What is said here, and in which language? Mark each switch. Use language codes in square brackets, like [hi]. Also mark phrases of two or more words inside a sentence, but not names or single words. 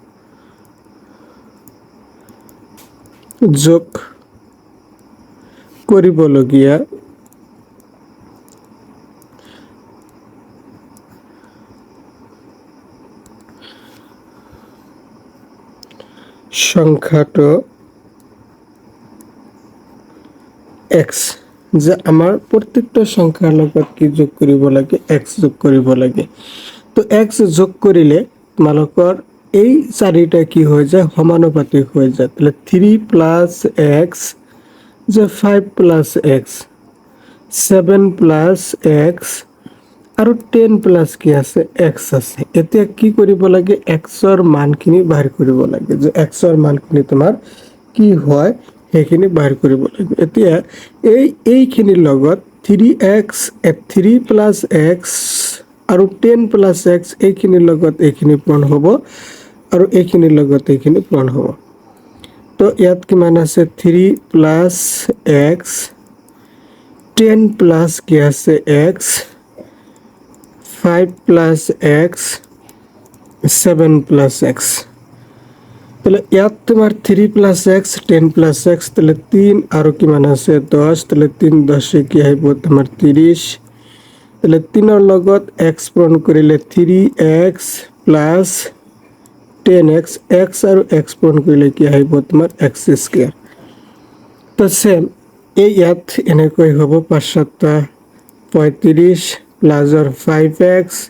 [as] যোগ কৰিবলগীয়া সংখ্যাটো x যে আমাৰ প্ৰত্যেকটা সংখ্যাৰ লগত কি যোগ কৰিব লাগে x যোগ কৰিব লাগে তো x যোগ কৰিলে তোমালোকৰ এই চাৰিটা কি হৈ যায় সমানুপাতিক হৈ যায় তাহলে 3 প্লাস x যে 5 প্লাস x 7 প্লাস x আৰু 10 প্লাস কি আছে x আছে এতিয়া কি কৰিব লাগে x ৰ মানখিনি বাহিৰ কৰিব লাগে যে x ৰ মানখিনি তোমাৰ কি হয় সেইখিনি বাহিৰ কৰিব লাগে এতিয়া এইখিনিৰ লগত 3x 3 প্লাস x আৰু 10 প্লাস x এইখিনিৰ লগত এইখিনি পূৰণ হ'ব আৰু এইখিনিৰ লগত এইখিনি পূৰণ হ'ব তো ইয়াত কিমান আছে 3 প্লাস x 10 প্লাস কি আছে x 5 প্লাস x 7 প্লাস x তাহলে ইয়াত তোমাৰ 3 প্লাস x 10 প্লাস x তাহলে 3 আৰু কিমান আছে 10 তাহলে 3 10 কি আহিব তোমাৰ 30 তাহলে 3 ৰ লগত x পূৰণ কৰিলে 3x প্লাস 10x x আৰু x পূৰণ কৰিলে কি আহিব তোমাৰ x স্কয়ার তো সেম এই ইয়াত এনেকৈ হ'ব 5 7 35 প্লাস 5x